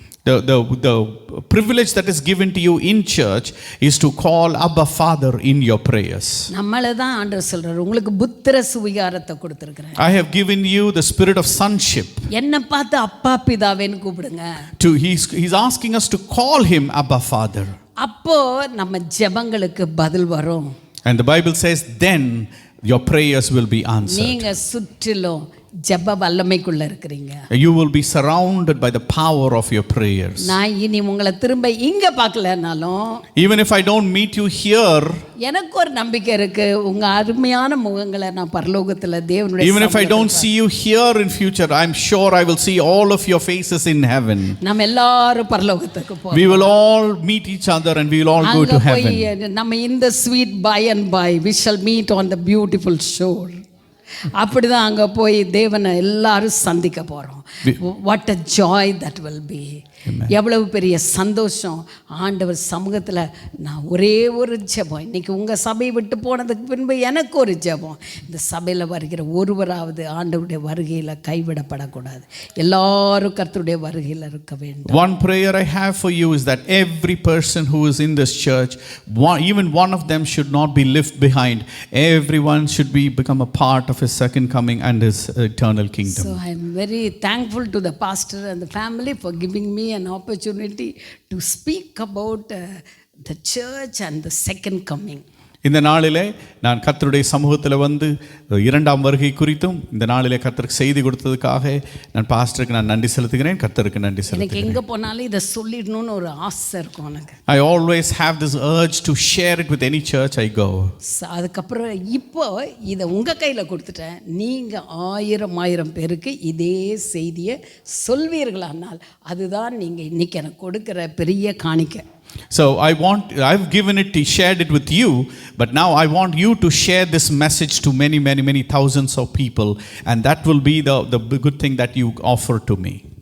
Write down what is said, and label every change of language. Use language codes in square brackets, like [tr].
[en] The privilege that is given to you in church is to call Abba Father in your prayers. [ta] நம்மள தான் ஆண்டவர் சொல்றாரு, உங்களுக்கு புத்திர சுவிகாரத்தை கொடுத்திருக்கிறேன். [en] I have given you the spirit of sonship. [ta] என்ன பார்த்து அப்பா பிதாவேன்னு கூப்பிடுங்க. [en] He's asking us to call him Abba Father. [ta] அப்போ நம்ம ஜெபங்களுக்கு பதில் வரும். [en] And the Bible says then your prayers will be answered. [ta] நீங்க சுற்றிலும் ஜெப வல்லமைக்குள்ள இருக்கிறீங்க. [en] You will be surrounded by the power of your prayers. [ta] நான் இனி உங்களை திரும்ப இங்க பார்க்கலனாலும், [en] Even if I don't meet you here, [ta] எனக்கு ஒரு நம்பிக்கை இருக்கு, உங்க அருமையான முகங்களை நான் பரலோகத்துல தேவனுடைய [en] even if I don't see you here in future, I'm sure I will see all of your faces in heaven. [ta] நம்ம எல்லாரும் பரலோகத்துக்கு போறோம். [en] We will all meet each other and we will all go [ta] அங்க [en] to [ta] போய் [en] heaven. [ta] நம்ம இந்த [en] Sweet by and by we shall meet on the beautiful shore. [ta] அப்படிதான் அங்க போய் தேவனை எல்லாரும் சந்திக்க போறோம். [en] What a joy that will be. [ta] எவ்வளவு பெரிய சந்தோஷம். ஆண்டவர் சமூகத்தில் நான் ஒரே ஒரு ஜெபம், இன்னைக்கு உங்கள் சபையை விட்டு போனதுக்கு பின்பு எனக்கு ஒரு ஜெபம், இந்த சபையில் வருகிற ஒருவராவது ஆண்டவருடைய வருகையில் கைவிடப்படக்கூடாது. எல்லாரும் கர்த்தருடைய வருகையில் இருக்க வேண்டும். [en] One prayer I have for you is that every person who is in this church, even one of them should not be left behind. Everyone should become a part of his second coming and his eternal kingdom. So I am very thankful to the pastor and the family for giving me an opportunity to speak about the church and the second coming. [ta] இந்த நாளிலே நான் கர்த்தருடைய சமூகத்தில் வந்து இரண்டாம் வருகை குறித்தும் இந்த நாளிலே கர்த்தருக்கு செய்தி கொடுத்ததுக்காக நான் பாஸ்டருக்கு நான் நன்றி செலுத்துகிறேன். கர்த்தருக்கு நன்றி செலுத்துகிறேன். எனக்கு எங்கே போனாலும் இதை சொல்லிடணும்னு ஒரு ஆசை இருக்கும் எனக்கு. [en] I always have this urge to share it with any church I go. [ta] அதுக்கப்புறம் இப்போ இதை உங்கள் கையில் கொடுத்துட்டேன். நீங்கள் ஆயிரம் பேருக்கு இதே செய்தியை சொல்வீர்களானால் அதுதான் நீங்கள் இன்னைக்கு எனக்கு கொடுக்குற பெரிய காணிக்கை. [en] So I've given it, shared it with you, but now I want you to share this message to many thousands of people, and that will be the good thing that you offer to me.